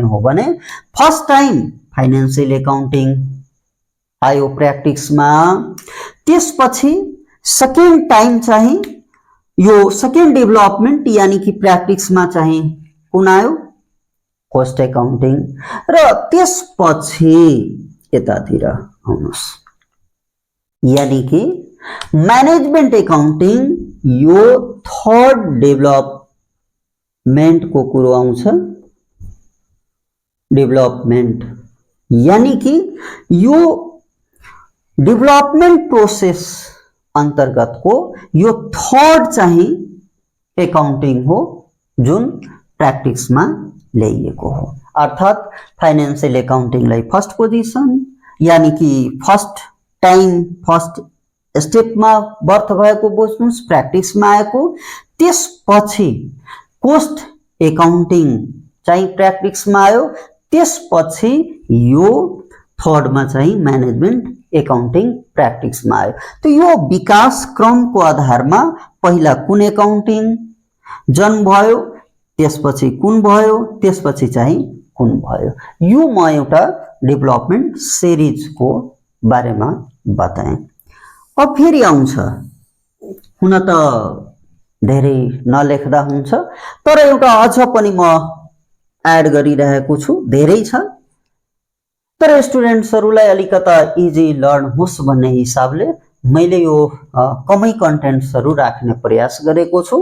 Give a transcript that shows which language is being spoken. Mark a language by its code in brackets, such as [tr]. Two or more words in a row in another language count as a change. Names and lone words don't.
[ne] हो भने, [en] first time financial accounting [ne] आयो प्र्याक्टिसमा, त्यसपछि [en] second time [ne] चाहिँ यो [en] second development [hi] यानी कि [ne] प्र्याक्टिसमा चाहिँ कुन आयो, [en] cost accounting, [ne] र त्यसपछि यतातिर आउनुस्, [hi] यानी कि [en] management accounting [ne] यो [en] third development [ne] को कुरो आउँछ। डेभलपमेन्ट [hi] यानी कि [ne] यो [en] development process [ne] अंतर्गत को यो थर्ड चाहिँ एकाउन्टिङ हो जुन प्र्याक्टिस में ल्याइएको हो। अर्थात [en] financial accountingलाई first position [hi] यानी कि [en] first time first step [ne] में बर्थ भएको बुझ्नुस्, प्र्याक्टिस में आएको, त्यसपछि [en] cost accounting [ne] चाहिँ प्र्याक्टिस में आयो, त्यसपछि यो थर्ड में चाहिँ [en] management accounting practice [ne] में आयो। तो यो विकास क्रम को आधार में पहिला कुन एकाउन्टिङ जन्म भयो, त्यसपछि कुन भयो, त्यसपछि चाहिँ कुन भयो। यो म एउटा [en] development series [ne] को बारे में बताएँ। अब फेरि आउँछ, हुन त धेरै नलेख्दा हुन्छ, तर एउटा अझ पनि म एड गरिरहेको छु, धेरै छ, तर स्टुडेन्ट्सहरुलाई अलिकता [en] easy learn [ne] होस् भन्ने हिसाबले मैले यो कमै कन्टेन्ट्सहरु राख्ने प्रयास गरेको छु।